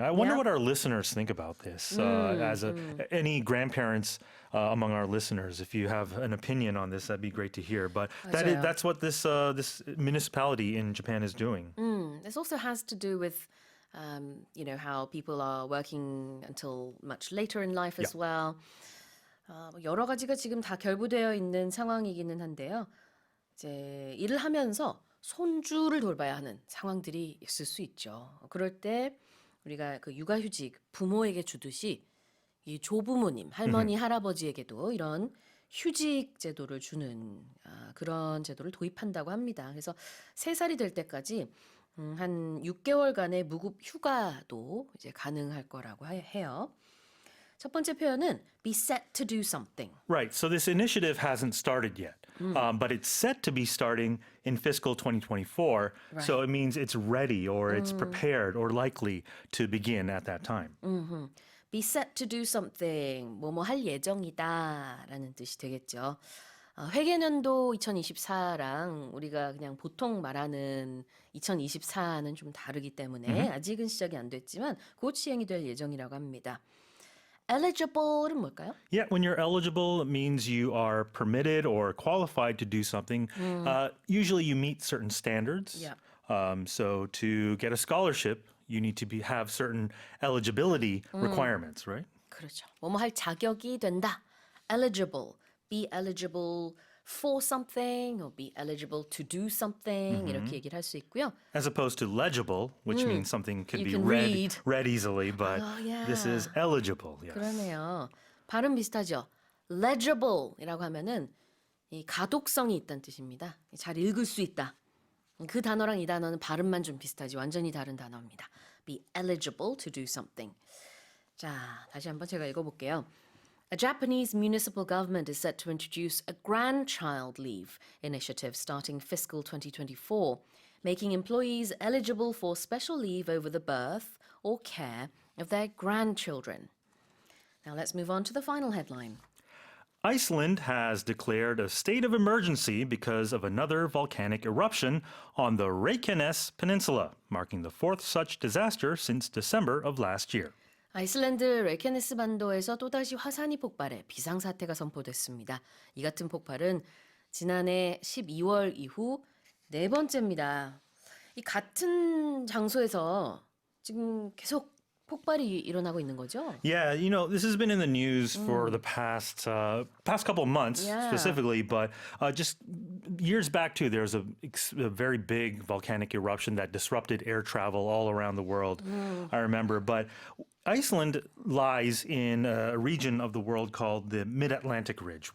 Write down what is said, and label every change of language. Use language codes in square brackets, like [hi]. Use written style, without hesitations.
[en] I wonder what our listeners think about this. Any grandparents among our listeners, if you have an opinion on this, that'd be great to hear. But that's what this municipality in Japan is doing. This also has to do with how people are working until much later in life as well. [ko] 여러 가지가 지금 다 결부되어 있는 상황이기는 한데요. 이제 일을 하면서 손주를 돌봐야 하는 상황들이 있을 수 있죠. 그럴 때 우리가 그 육아휴직 부모에게 주듯이 이 조부모님, 할머니, 할아버지에게도 이런 휴직 제도를 주는 그런 제도를 도입한다고 합니다. 그래서 3살이 될 때까지 한 6개월간의 무급 휴가도 이제 가능할 거라고 해요. 첫 번째 표현은 [en] be set to do something. Right. So this initiative hasn't started yet, but it's set to be starting in fiscal 2024. Right. So it means it's ready or it's prepared or likely to begin at that time. Be set to do something. [ko] 뭐뭐 할 예정이다라는 뜻이 되겠죠. 회계년도 2024랑 우리가 그냥 보통 말하는 2024는 좀 다르기 때문에 아직은 시작이 안 됐지만 곧 시행이 될 예정이라고 합니다. Eligible은 뭘까요? [en] Yeah, when you're eligible, it means you are permitted or qualified to do something. Usually you meet certain standards. Yeah. So to get a scholarship, you need to have certain eligibility requirements, right? [ko] 그렇죠. 뭐뭐 할 자격이 된다. Eligible. [en] Be eligible for something or be eligible to do something [ko] 이렇게 얘기를 할 수 있고요. [en] As opposed to legible, which means something can You be can read easily, but this is eligible. Yes. [ko] 그러네요. 발음 비슷하죠. legible이라고 하면은 이 가독성이 있다는 뜻입니다. 잘 읽을 수 있다. 그 단어랑 이 단어는 발음만 좀 비슷하지 완전히 다른 단어입니다. [en] Be eligible to do something. [ko] 자, 다시 한번 제가 읽어볼게요. [en] A Japanese municipal government is set to introduce a grandchild leave initiative starting fiscal 2024, making employees eligible for special leave over the birth or care of their grandchildren. Now let's move on to the final headline. Iceland has declared a state of emergency because of another volcanic eruption on the Reykjanes Peninsula, marking the fourth such disaster since December of last year. [ko] 아이슬란드 레케네스 반도에서 또다시 화산이 폭발해 비상사태가 선포됐습니다. 이 같은 폭발은 지난해 12월 이후 4번째입니다. 이 같은 장소에서 지금 계속 폭발이 일어나고 있는 거죠? [en] Yeah, this has been in the news for the past couple of months specifically, but just years back too, there was a very big volcanic eruption that disrupted air travel all around the world. I remember, but Iceland lies in a region of the world called the Mid-Atlantic Ridge.